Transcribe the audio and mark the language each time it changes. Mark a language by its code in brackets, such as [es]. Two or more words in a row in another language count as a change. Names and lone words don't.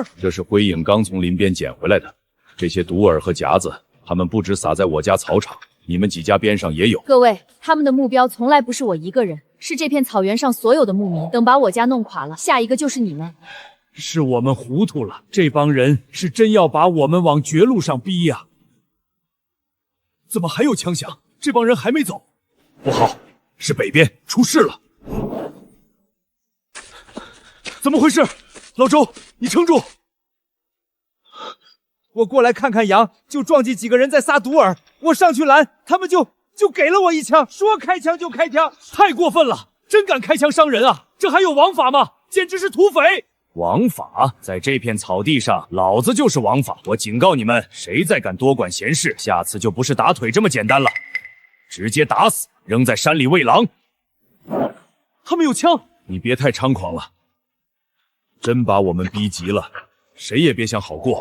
[zh] 這是灰影剛從林邊撿回來的。這些毒餌和夾子，他們不止撒在我家草場，你們幾家邊上也有。各位，他們的目標從來不是我一個人，是這片草原上所有的牧民。等把我家弄垮了，下一個就是你們。是我們糊塗了，這幫人是真要把我們往絕路上逼呀！怎麼還有槍響？這幫人還沒走。不好，是北邊出事了。怎麼回事？老周，你撐住！我過來看看羊，就撞見幾個人在撒毒餌，我上去攔，他們就給了我一槍，說開槍就開槍，太過分了！真敢開槍傷人啊！這還有王法嗎？簡直是土匪！王法，在這片草地上，老子就是王法！我警告你們，誰再敢多管閒事，下次就不是打腿這麼簡單了，直接打死，扔在山裡餵狼。他們有槍，你別太猖狂了，真把我們逼急了，誰也別想好過。